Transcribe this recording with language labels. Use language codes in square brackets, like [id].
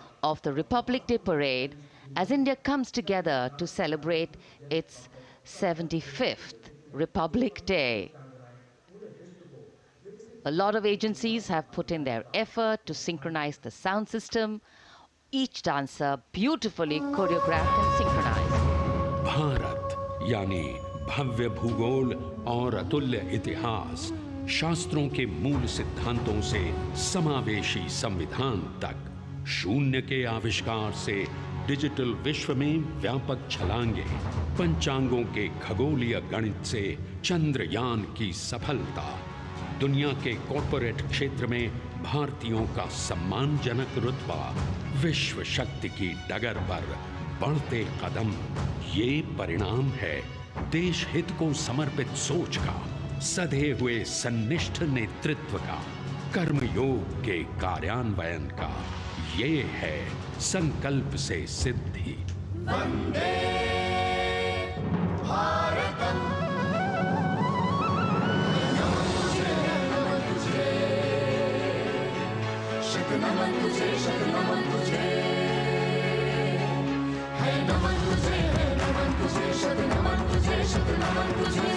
[en] of the Republic Day parade as India comes together to celebrate its 75th Republic Day. A lot of agencies have put in their effort to synchronize the sound system. Each dancer beautifully choreographed and synchronized. [hi] Bharat यानी भव्य भूगोल और अतुल्य इतिहास, शास्त्रों के मूल सिद्धांतों से समावेशी संविधान तक, शून्य के आविष्कार से डिजिटल विश्व में व्यापक छलांगे, पंचांगों के खगोलीय गणित से चंद्रयान की सफलता, दुनिया के कॉर्पोरेट क्षेत्र में भारतीयों का सम्मानजनक रुतबा, विश्व शक्ति की डगर पर बढ़ते कदम, ये परिणाम है देश हित को समर्पित सोच का, सधे हुए सन्निष्ठ नेतृत्व का, कर्मयोग के कार्यान्वयन का। ये है संकल्प से सिद्धि। वंदे भारतम, नमन तुझे, शत नमन तुझे, शत नमन तुझे, है नमन तुझे, है नमन तुझे, शत नमन तुझे, शत नमन तुझे।